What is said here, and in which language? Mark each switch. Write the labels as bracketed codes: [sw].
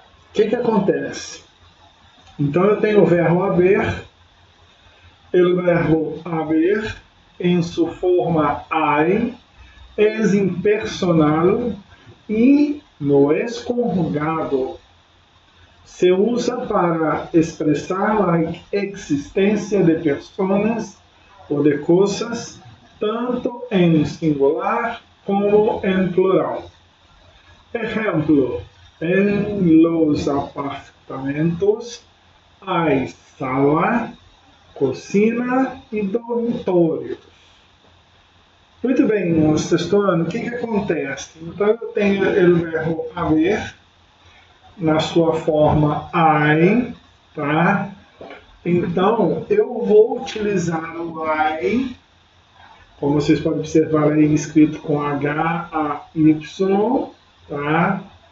[pt] O que acontece? Então eu tenho o verbo haber, o verbo haber em sua forma I, [es] es impersonal e no es conjugado [pt] se usa para expressar a existência de pessoas ou de coisas, tanto em singular como em plural. [es] Ejemplo, en los apartamentos hay sala, cocina [pt] e dormitórios. Muito bem, nosso textuano, o que acontece? Então eu tenho o verbo haver na sua forma I, tá? Então eu vou utilizar o I, como vocês podem observar aí escrito com H-A-Y, tá?